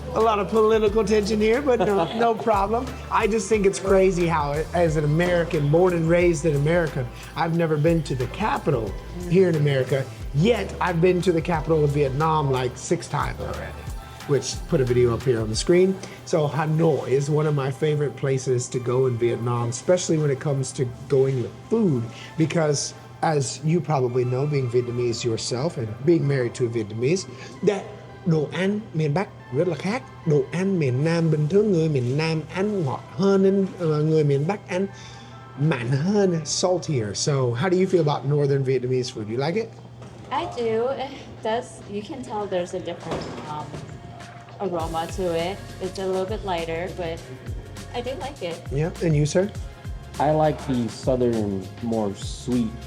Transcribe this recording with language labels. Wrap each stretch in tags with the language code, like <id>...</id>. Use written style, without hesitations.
<en>A lot of political tension here, but no problem. I just think it's crazy how, as an American, born and raised in America, I've never been to the capital here in America, yet I've been to the capital of Vietnam like 6 times already, which put a video up here on the screen. So Hanoi is one of my favorite places to go in Vietnam, especially when it comes to going with food, because as you probably know, being Vietnamese yourself and being married to a Vietnamese, that</en> <vi>đồ ăn miền Bắc rất là khác. Đồ ăn miền Nam bình thường người miền Nam ăn ngọt hơn nên người miền Bắc ăn mặn hơn, saltier.</vi> <en>So how do you feel about northern Vietnamese food? You like it? I do. It does. You can tell there's a different aroma to it. It's a little bit lighter, but I do like it. Yeah, and you, sir? I like the southern, more sweet,</en>